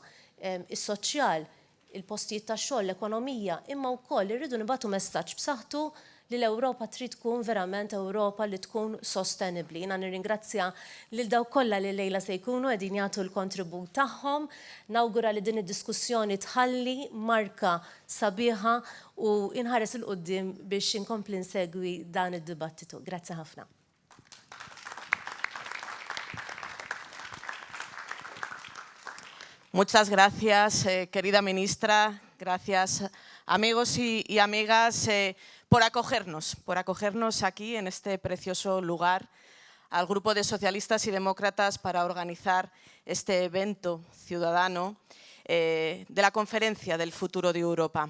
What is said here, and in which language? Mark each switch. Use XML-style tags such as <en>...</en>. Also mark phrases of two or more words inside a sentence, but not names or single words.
<mt>Is-soċjal, il-postijiet tax-xogħol, l-ekonomija, imma wkoll irridu nibagħtu messaġġ b'saħħtu li l-Ewropa trid tkun verament Ewropa li tkun sostenibbli. Jiena nirringrazzja lil dawk kollha li lejla se jkunu qegħdin jagħtu l-kontribut tagħhom. Nawgura li din id-diskussjoni tħalli marka sabiħa u inħares il-qudiem biex inkompli nsegwi dan id-dibattitu. Grazzi ħafna.</mt> <es>Muchas gracias, querida ministra. Gracias, amigos y amigas, por acogernos aquí en este precioso lugar al Grupo de Socialistas y Demócratas para organizar este evento ciudadano de la Conferencia del Futuro de Europa.</es>